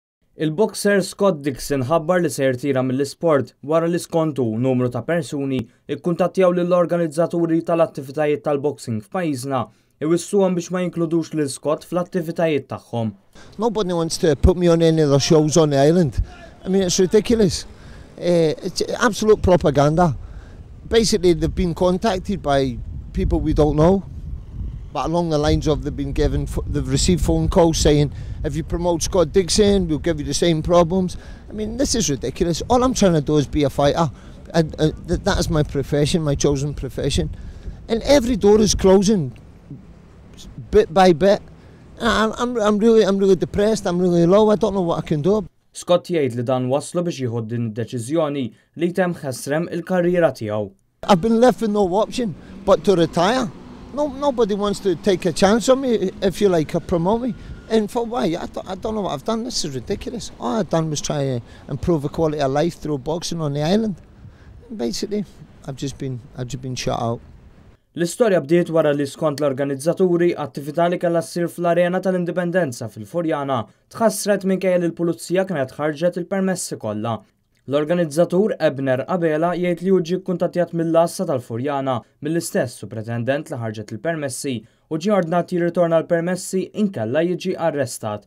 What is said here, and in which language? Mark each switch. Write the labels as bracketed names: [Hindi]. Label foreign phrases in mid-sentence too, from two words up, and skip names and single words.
[Maltese] Il-boxer Scott Dixon ħabbar li se jirtira mill-isport wara li skontu numru ta' persuni ikkuntattjaw lill-organizzaturi tal-attivitajiet tal-boxing f'pajjiżna iwissuhom biex ma jinkludux lil Scott fl-attivitajiet tagħhom. [English] Nobody wants to put me on any of the shows on the island. I mean, it's ridiculous. It's absolute propaganda. Basically, they've been contacted by people we don't know, but along the lines of they've received phone calls saying, if you promote Scott Dixon, we'll give you the same problems. I mean, this is ridiculous. All I'm trying to do is be a fighter. And that is my profession, my chosen profession. And every door is closing, bit by bit. I'm really depressed, I'm really low, I don't know what I can do. [Maltese] Scott jgħid li dan waslu biex jieħu din id-deċiżjoni li jtem ħessrem il-karriera tiegħu. [English] I've been left with no option but to retire. Nobody wants to take a chance on me, if you like, or promote me. And for why? I don't know what I've done. This is ridiculous. All I've done was try to improve the quality of life through boxing on the island. And basically, I've just been shut out. [Maltese] L-istorja bdiet wara li skont l-organizzaturi attività li kellha ssir fl-Arena tal-Indipendenza fil-Furjana tħassret minkejja li l-Pulizija kienet ħarġet il-permessi kollha. L-organizzatur Ebner Qabela jgħid li hu ġie kkuntattjat mill-Assa tal-Furjana mill-istess supretendent li ħarġet il-permessi u ġie ordnat jirritorna l-permessi inkella jiġi arrestat.